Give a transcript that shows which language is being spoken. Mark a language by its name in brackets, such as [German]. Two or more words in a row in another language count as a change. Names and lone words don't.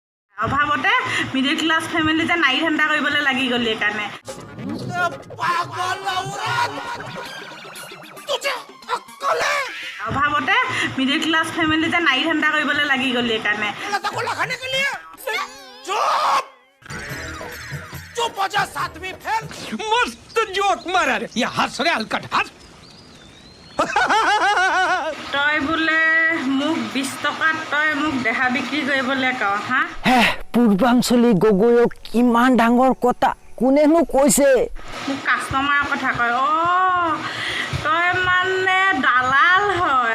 [Assamese] অভাৱতে [English] middle class family [Assamese] যে নাৰী ধান্দা কৰিবলৈ লাগি গ'ল এইকাৰণে অভাৱতে [English] middle class family [Assamese] যে নাৰী ধান্দা কৰিবলৈ লাগি গ'ল এইকাৰণে [Hindi] चुप हो जा सातवीं फेल मस्त जोक मारा रे ये हंस रे हलकट हंस [Assamese] তই বোলে মোক 20 টকাত তই মোক দেহা বিক্ৰী কৰিবলৈ কওঁ হা হে পূৰ্বাঞ্চলী গগৈক ইমান ডাঙৰ কথা কোনেনো কৈছে মোক কাষ্টমাৰৰ কথা কয় তই মানে দালাল হয়